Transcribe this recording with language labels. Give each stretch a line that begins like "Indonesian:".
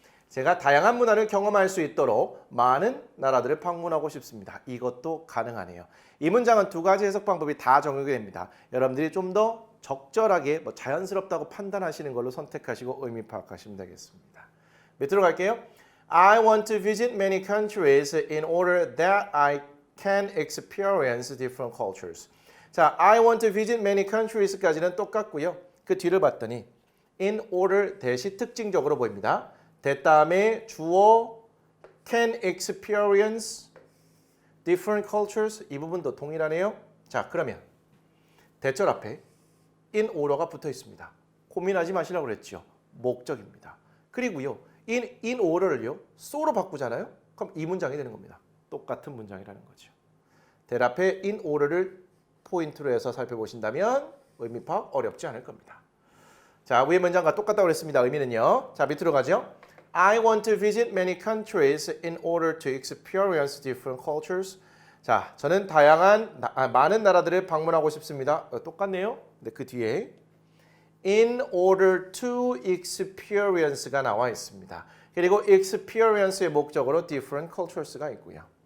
Korean: 제가 다양한 문화를 경험할 수 있도록 많은 나라들을 방문하고 싶습니다. 이것도 가능하네요. 이 문장은 두 가지 해석 방법이 다 적용이 됩니다. 여러분들이 좀 더 적절하게 자연스럽다고 판단하시는 걸로 선택하시고 의미 파악하시면 되겠습니다. 밑으로 갈게요.
English: I want to visit many countries in order that I can experience different cultures. 자, I want to visit many countries까지는
Korean: 똑같고요. 그 뒤를 봤더니 in order 대시 특징적으로 보입니다. that 다음에 주어
English: can experience different cultures
Korean: 이 부분도 동일하네요. 자, 그러면 대절 앞에 in order가 붙어 있습니다. 고민하지 마시라고 그랬죠. 목적입니다. 그리고요. in order를요. so로 바꾸잖아요. 그럼 이 문장이 되는 겁니다. 똑같은 문장이라는 거죠. that 앞에 in order를 포인트로 해서 살펴보신다면 의미 파악 어렵지 않을 겁니다. 자, 위의 문장과 똑같다고 그랬습니다. 의미는요. 자, 밑으로 가죠.
English: I want to visit many countries in order to experience different cultures.
Korean: 자, 저는 많은 나라들을 방문하고 싶습니다. 똑같네요. 근데 그 뒤에
English: in order to experience
Korean: 가 나와 있습니다. 그리고 experience의 목적으로
English: different cultures
Korean: 가 있고요.